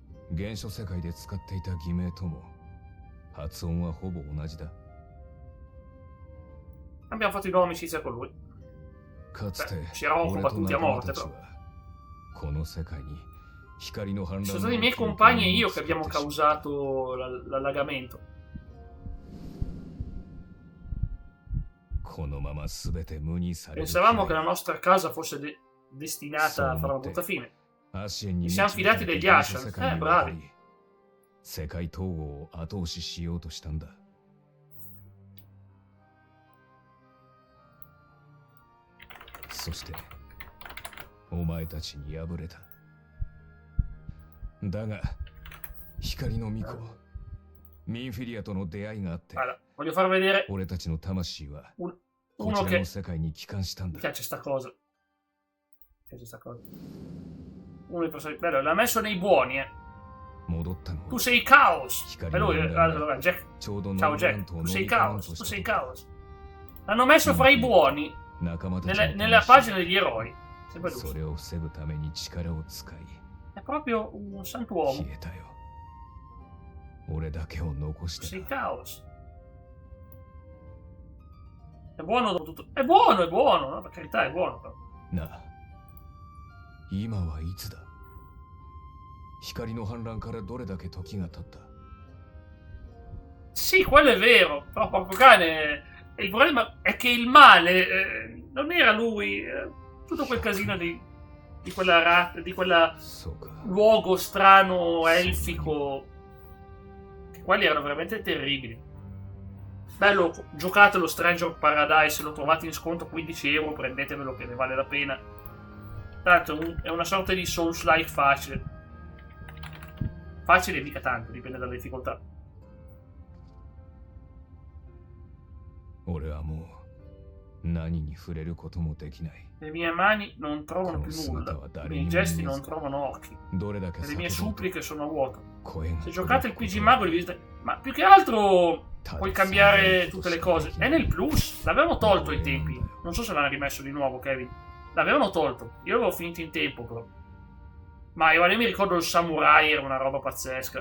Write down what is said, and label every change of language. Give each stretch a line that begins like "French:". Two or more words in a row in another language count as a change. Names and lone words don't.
Italian: Abbiamo fatto di nuovo amicizia con lui. Ci eravamo combattuti a morte, però. Sono stati i miei compagni e io che abbiamo causato l'allagamento.
Japanese: このまま全て無にされる。
Italian: Pensavamo che la nostra casa fosse destinata a fare una brutta fine.
Japanese: アシエンに
Italian: Ci siamo fidati degli Ashen. Bravi.
Japanese: 世界統合を後押ししようとしたんだ。そしてお前たちに敗れた。だが光の巫女ミンフィリアとの出会いがあって、
Italian: Allora, voglio far vedere
Japanese: 俺たちの魂はこ
Italian: uno
Japanese: ちら
Italian: che
Japanese: の世界に帰還したん
Italian: mi
Japanese: だ。
Italian: piace sta cosa. Mi piace sta cosa. Uno dei personaggi. Bello, l'ha messo nei buoni, eh.
Japanese: 戻ったの
Italian: Tu sei Chaos. E
Japanese: 光の
Italian: lui,
Japanese: 問題は
Italian: allora, Jack.
Japanese: ちょうど
Italian: Ciao
Japanese: ノーラン
Italian: Jack.
Japanese: トを
Italian: Tu
Japanese: 乗
Italian: sei
Japanese: り換えよう
Italian: Chaos.
Japanese: と
Italian: Tu
Japanese: し
Italian: sei
Japanese: た。
Italian: Chaos. L'hanno messo fra i buoni
Japanese: 仲間たちの
Italian: nella
Japanese: 魂
Italian: pagina degli eroi. Sempre
Japanese: そ
Italian: lui.
Japanese: れを防ぐために力を使い
Italian: È proprio un santuomo.
Japanese: 消えたよ。俺だけを残し
Italian: Tu sei
Japanese: てた。
Italian: Chaos. È buono dopo tutto. È buono, no? Per carità, è buono. Però.
Japanese: なあ、今はいつだ。光の反乱からどれだけ時が経った。
Italian: Sì, quello è vero. Però porco cane. Il problema è che il male non era lui. Tutto quel casino di quella di quella
Japanese: そうか。
Italian: luogo strano, elfico. Quelli erano veramente terribili. Bello, giocate lo Stranger of Paradise, lo trovate in sconto 15 euro, prendetevelo che ne vale la pena. Tanto è una sorta di Souls-like facile. Facile mica tanto, dipende dalla difficoltà.
Japanese: 俺はもう何に触れることもできない。
Italian: Le mie mani non trovano più nulla, i miei gesti non trovano occhi,
Japanese: どれだけ
Italian: e le mie
Japanese: 叫ぼうと
Italian: suppliche sono vuote.
Japanese: 声が
Italian: Se giocate il PG Mago li vedete. Ma più che altro puoi cambiare tutte le cose. È nel plus, l'avevano tolto ai tempi. Non so se l'hanno rimesso di nuovo, Kevin. L'avevano tolto. Io l'avevo finito in tempo, però. Ma io mi ricordo il samurai, era una roba pazzesca.